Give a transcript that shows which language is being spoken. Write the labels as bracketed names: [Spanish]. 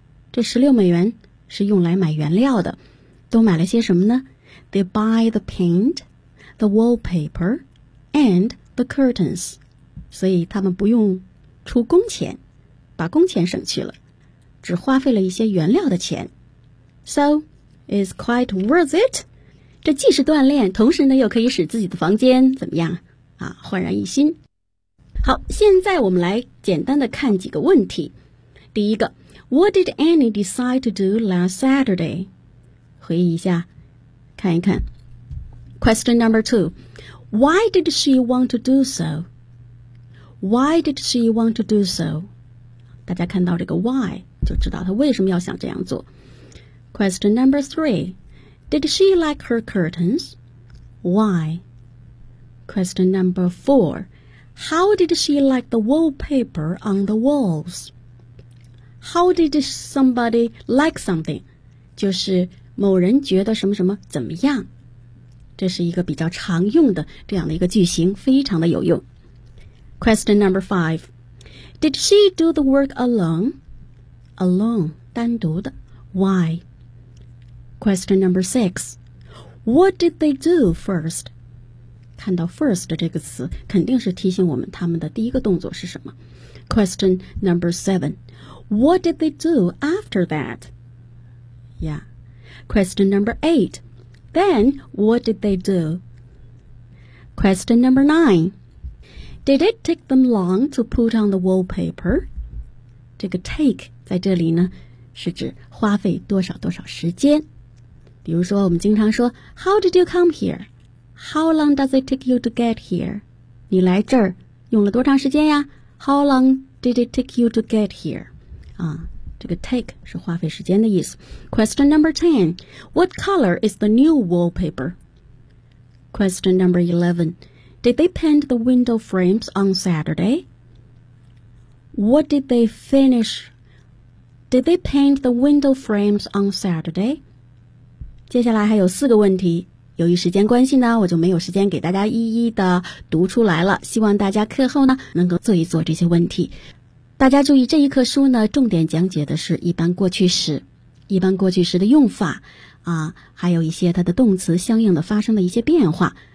[Chinese] 这16美元是用来买原料的。都买了些什么呢？ [English] They buy the paint, the wallpaper, and the curtains. [Chinese] 所以他们不用出工钱。把工钱省去了，只花费了一些原料的钱。 [English] So, it's quite worth it. [Chinese] 这既是锻炼，同时呢又可以使自己的房间怎么样啊，焕然一新。好，现在我们来简单的看几个问题。第一个， [English] What did Annie decide to do last Saturday? [Chinese] 回忆一下，看一看。 [English] Question number two, Why did she want to do so? [Chinese] 大家看到这个 why 就知道他为什么要想这样做。 [English] Question number three, Did she like her curtains? Why? Question number four, How did she like the wallpaper on the walls? How did somebody like something? [Chinese] 就是某人觉得什么什么怎么样。这是一个比较常用的这样的一个句型，非常的有用。 [English] Question number 5. Did she do the work alone? Alone, [Chinese] 单独的。 [English] Why? Question number 6. What did they do first? [Chinese] 看到 first 这个词，肯定是提醒我们他们的第一个动作是什么。 [English] Question number 7. What did they do after that? Yeah. Question number 8. Then, what did they do? Question number 9. Did it take them long to put on the wallpaper? [Chinese] 这个 take 在这里呢，是指花费多少多少时间。比如说，我们经常说 [English] How did you come here? How long does it take you to get here? [Chinese] 你来这儿用了多长时间呀？ [English] How long did it take you to get here? [Chinese] 啊，这个 take 是花费时间的意思。 [English] Question number 10. What color is the new wallpaper? Question number 11. Did they paint the window frames on Saturday? What did they finish? Did they paint the window frames on Saturday? [Chinese] 接下来还有四个问题，由于时间关系呢，我就没有时间给大家一一的读出来了，希望大家课后呢能够做一做这些问题。大家注意，这一课书呢重点讲解的是一般过去时，一般过去时的用法啊，还有一些它的动词相应的发生的一些变化。